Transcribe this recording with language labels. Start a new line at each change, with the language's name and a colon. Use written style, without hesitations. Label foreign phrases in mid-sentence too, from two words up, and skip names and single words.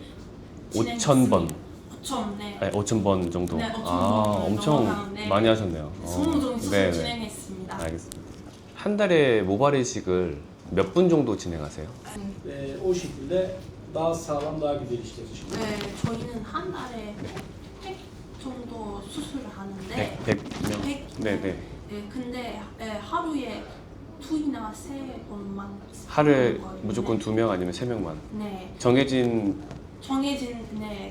Korean: 5,000번. 5천, 네. 네, 5,000번 정도. 네, 5,000번 아, 엄청 넘어가는데 많이 하셨네요. 성공적인 수술 네네. 진행했습니다. 알겠습니다. 한 달에 모발 이식을 몇 분 정도 진행하세요?
Turkish: O şekilde daha sağlam, daha güzel işleriz şimdi.
Korean: 네, 저희는 한 달에 100 정도 수술을 하는데 100명? 100? 네네. 네, 근데 하루에 2이나 3번만 하루에 무조건 2명 아니면 3명만? 네, 정해진 정해진 네,